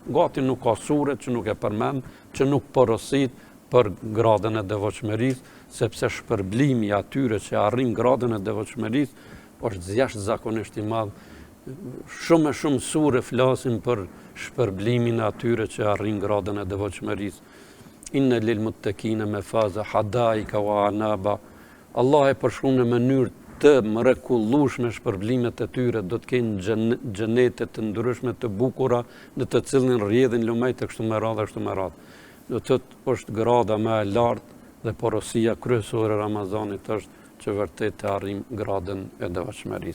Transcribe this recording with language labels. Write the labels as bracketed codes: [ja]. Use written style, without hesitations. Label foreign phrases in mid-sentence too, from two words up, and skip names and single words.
[sq] Gati nuk ka sure që nuk e përmend, që nuk porosit për gradën e devotshmërisë, sepse shpërblimi atyre që arrin gradën e devotshmërisë është jashtëzakonisht i madh. Shumë sure flasin për shpërblimin atyre që arrin gradën e devotshmërisë. [ar] إن للمتقين مفازا حدائق وأعنابا. [sq] Allah e përshkruan në mënyrë të mrekullueshme shpërblimet e tyre, do të kenë xhenete të ndryshme të bukura në të cilën rrjedhin lumejt e kështu me radhë. Do të thotë është grada më e lartë dhe porosia kryesore e Ramazanit është që vërtet të arrim gradën e devotshmërisë.